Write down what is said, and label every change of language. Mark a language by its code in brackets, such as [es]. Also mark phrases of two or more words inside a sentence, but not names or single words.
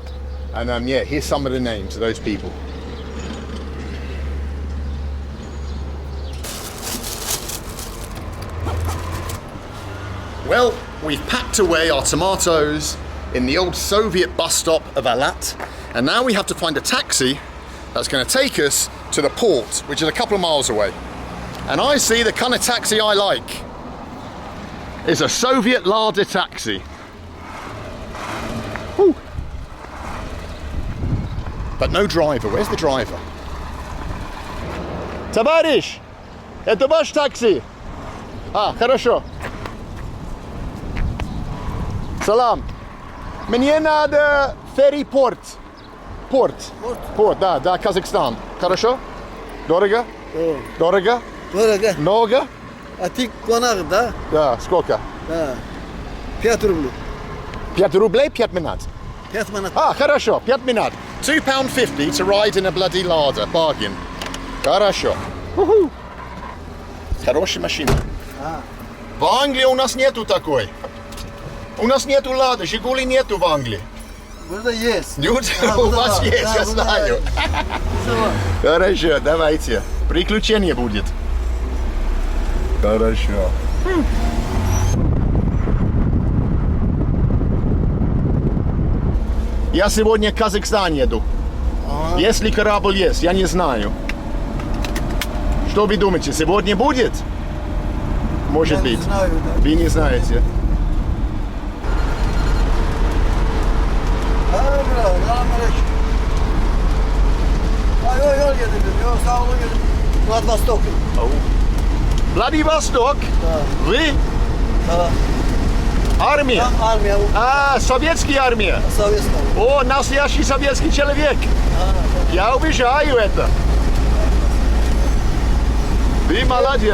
[en] And yeah, here's some of the names of those people. Well, we've packed away our tomatoes in the old Soviet bus stop of Alat, and now we have to find a taxi that's going to take us to the port, which is a couple of miles away. And I see the kind of taxi I like is a Soviet larder taxi. Woo. But no driver. Where's the driver? [ru] Товарищ, это ваш такси? Хорошо. Салам. Мне надо Ferry порт. Порт, да, Казахстан. Хорошо? Дорого? Дорого? Много? А ты конак, да? Да, сколько? Да. 5 рублей. 5 рублей, 5 минут. 5 минут. Хорошо, 5 минут. [en] £2.50 to ride in a bloody larder. Bargain. [ru] Хорошо. Хорошая машина. В Англии у нас нету такой. У нас нету лада, Жигули нету в Англии. Burada есть. У вас есть, я знаю. Хорошо, давайте. Приключение будет. Хорошо. Я сегодня в Казахстан еду. Если корабль есть, я не знаю. Что вы думаете, сегодня будет? может Я не быть. знаю, да. Вы не знаете. [az] Yol yedim. Yok sağ olun yedim. [ru] Vladivostok. Владивосток? Да. Вы? Да. Армия? Там армия. Советская армия. Советская. О, настоящий советский человек. Я уважаю это. Вы молодец.